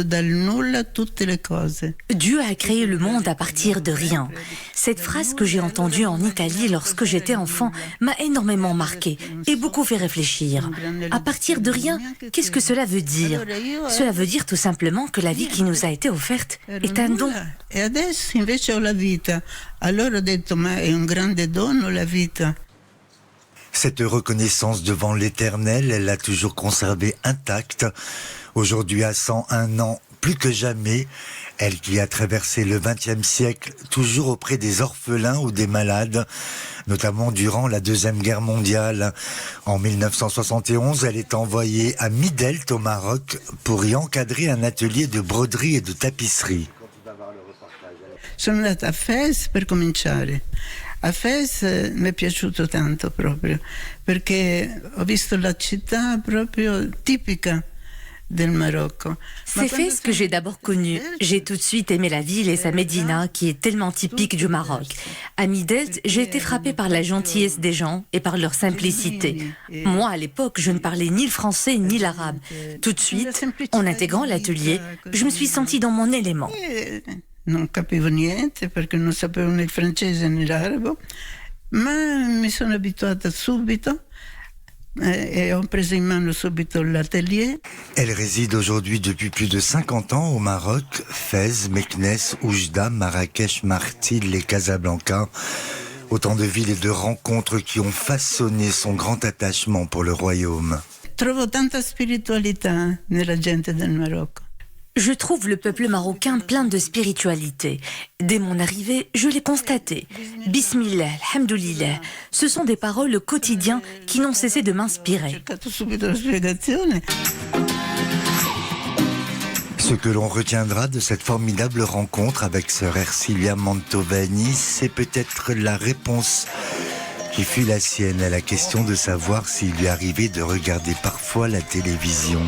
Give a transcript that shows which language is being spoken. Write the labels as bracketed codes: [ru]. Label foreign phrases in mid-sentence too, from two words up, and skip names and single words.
[fr] le monde à partir de rien. Cette phrase que j'ai entendue en Italie lorsque j'étais enfant m'a énormément marquée et beaucoup fait réfléchir. À partir de rien, qu'est-ce que cela veut dire ? Cela veut dire tout simplement que la vie qui nous a été offerte est un don. [it] Et adesso invece ho la vita. Alors ho detto ma è un grande dono la vita. [fr] Cette reconnaissance devant l'Éternel, elle l'a toujours conservée intacte. Aujourd'hui, à 101 ans, plus que jamais, elle qui a traversé le XXe siècle, toujours auprès des orphelins ou des malades, notamment durant la Deuxième Guerre mondiale. En 1971, elle est envoyée à Midelt au Maroc pour y encadrer un atelier de broderie et de tapisserie. [it] Sono andata a Fès per cominciare. A Fez mi è piaciuto tanto proprio, perché ho visto la città proprio tipica del Maroc. [fr] C'est Fès que j'ai d'abord connu. J'ai tout de suite aimé la ville et sa médina, qui est tellement typique du Maroc. À Midelt, j'ai été frappée par la gentillesse des gens et par leur simplicité. Moi, à l'époque, je ne parlais ni le français ni l'arabe. Tout de suite, en intégrant l'atelier, je me suis sentie dans mon élément. [it] Non capivo niente perché non sapevo né il francese né l'arabo, ma mi sono abituata subito. Et on pris in mano subito l'atelier. [fr] Elle réside aujourd'hui depuis plus de 50 ans au Maroc, Fès, Meknès, Oujda, Marrakech, Martil et Casablanca. Autant de villes et de rencontres qui ont façonné son grand attachement pour le royaume. [it] Trovo tanta spiritualità nella gente del Marocco. [fr] Je trouve le peuple marocain plein de spiritualité. Dès mon arrivée, je l'ai constaté. [ar] بسم الله، الحمد لله, [fr] ce sont des paroles au quotidien qui n'ont cessé de m'inspirer. Ce que l'on retiendra de cette formidable rencontre avec sœur Ercilia Mantovani, c'est peut-être la réponse qui fut la sienne à la question de savoir s'il lui arrivait de regarder parfois la télévision.